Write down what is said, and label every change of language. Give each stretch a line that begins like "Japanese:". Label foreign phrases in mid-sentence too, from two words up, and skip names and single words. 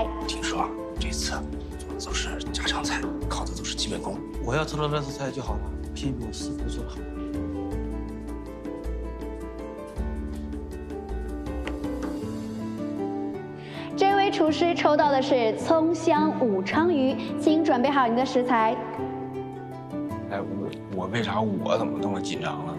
Chinese: 聽說這次做的都是家常菜，靠的都是基本功。我要做的那道菜就好了，批评師傅做得好。這位廚師抽到的是蔥香武昌魚，請準備好您的食材。哎，我為啥我怎麼那麼緊張了呢？